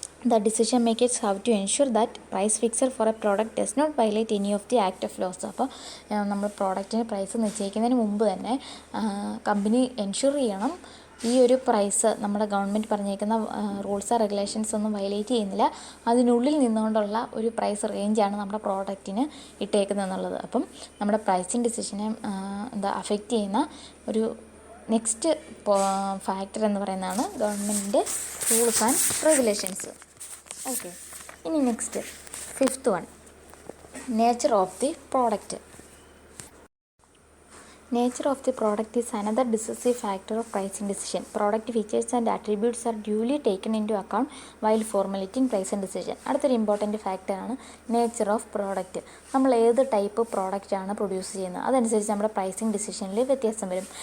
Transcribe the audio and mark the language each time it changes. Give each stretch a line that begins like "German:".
English: The decision makers have to ensure that price fixed for a product does not violate any of the act of laws.
Malayalam: അപ്പോൾ നമ്മൾ പ്രോഡക്റ്റിന് price നിശ്ചയിക്കുന്നതിന് മുമ്പ് തന്നെ company ensure ചെയ്യണം ഈ ഒരു price നമ്മുടെ government പറഞ്ഞേക്കുന്ന റൂൾസ് റെഗുലേഷൻസ് ഒന്നും വയലേറ്റ് ചെയ്യുന്നില്ല, അതിനുള്ളിൽ നിന്നുകൊണ്ടുള്ള ഒരു പ്രൈസ് റേഞ്ചാണ് നമ്മുടെ പ്രോഡക്റ്റിന് ഇട്ടേക്കുന്നത് എന്നുള്ളത്. അപ്പം നമ്മുടെ പ്രൈസിങ് ഡിസിഷനെ അഫക്റ്റ് ചെയ്യുന്ന ഒരു നെക്സ്റ്റ് ഫാക്ടർ എന്ന് പറയുന്നതാണ് ഗവൺമെൻറ്റിൻ്റെ റൂൾസ് ആൻഡ് റെഗുലേഷൻസ്.
English: Okay, ഇനി next 5th one, nature of the product. Nature of the product is another decisive factor of pricing decision. Product features and attributes are duly taken into account while formulating pricing decision.
Malayalam: അടുത്തൊരു important ഫാക്ടറാണ് nature of product. നമ്മൾ ഏത് type പ്രോഡക്റ്റാണ് produce ചെയ്യുന്നത് അതനുസരിച്ച് നമ്മുടെ pricing ഡിസിഷനിൽ വ്യത്യാസം വരും.